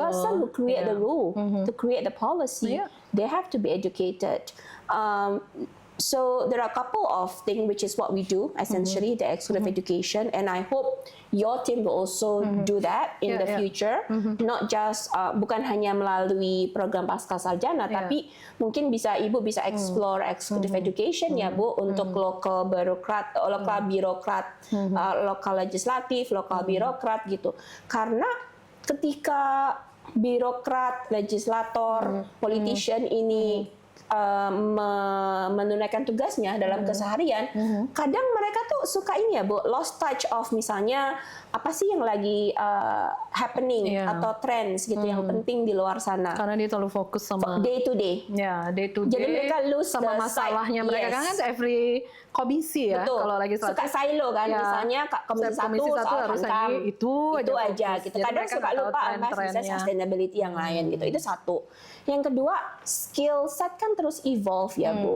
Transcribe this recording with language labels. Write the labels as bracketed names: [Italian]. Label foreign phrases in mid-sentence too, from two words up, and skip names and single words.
[English] person who create the Yeah. rule, to create the policy, Yeah. they have to be educated. So there are a couple of things which is what we do essentially, the exclusive education, and I hope your team will also do that in the future. Not just [Indonesian] bukan hanya melalui program pasca sarjana, tapi mungkin ibu bisa [English] explore exclusive education [Indonesian] ya Bu untuk lokal birokrat, lokal legislatif, lokal birokrat gitu. Karena ketika birokrat, legislator, politician ini menunaikan tugasnya dalam keseharian, kadang mereka tuh suka ini ya Bu, [English] lost touch of [Indonesian] misalnya apa sih yang lagi happening atau trends gitu yang penting di luar sana. Karena dia terlalu fokus sama [English] Day to day. Ya, day to day. [Indonesian] Jadi mereka lose sama [English] the [Indonesian] masalahnya [English] sight. [Indonesian] mereka [English] Yes. [Indonesian] kan every komisi ya. Betul. Kalau lagi Suka silo kan, misalnya komisi satu soal harus hankam, itu aja fokus. gitu. Jadi Kadang mereka suka tahu lupa bahas tren-trennya. misalnya sustainability yang lain gitu. Itu satu. Yang kedua, [English] skill set [Indonesian] kan terus evolve ya Bu.